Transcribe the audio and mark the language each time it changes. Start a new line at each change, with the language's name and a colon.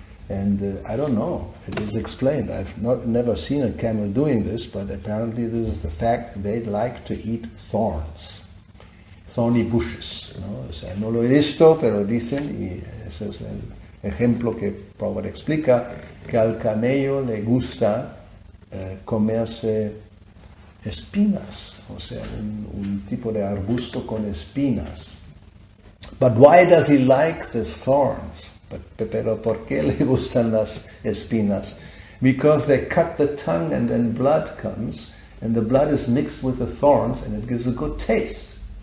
English: And I don't know, it is explained. I've never seen a camel doing this, but apparently this is the fact. They like to eat thorny bushes.
Spanish: O sea, no lo he visto, pero dicen, y ese es el ejemplo que Prabhupada explica, que al camello le gusta comerse espinas, o sea, un tipo de arbusto con espinas.
English: But why does he like the thorns?
Spanish: Pero ¿por qué le gustan las espinas?
English: Because they cut the tongue and then blood comes, and the blood is mixed with the thorns and it gives a good taste.